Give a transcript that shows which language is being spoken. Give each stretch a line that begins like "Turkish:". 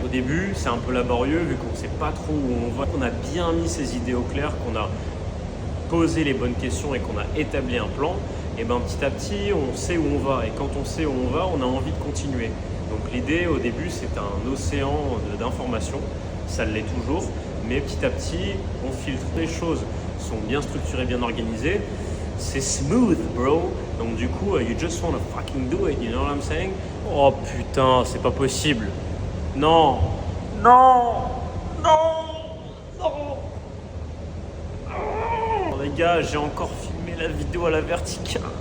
French: Au début, c'est un peu laborieux vu qu'on ne sait pas trop où on va. On a bien mis ses idées au clair, qu'on a posé les bonnes questions et qu'on a établi un plan. Et ben petit à petit, on sait où on va. Et quand on sait où on va, on a envie de continuer. Donc l'idée au début, c'est un océan d'informations. Ça l'est toujours. Mais petit à petit, on filtre. Les choses sont bien structurées, bien organisées. C'est smooth, bro. Donc du coup,
English: you just wanna fucking do it, you know what I'm saying?
French: Oh putain, c'est pas possible. Non, non, non, non. Oh, les gars, j'ai encore filmé la vidéo à la verticale.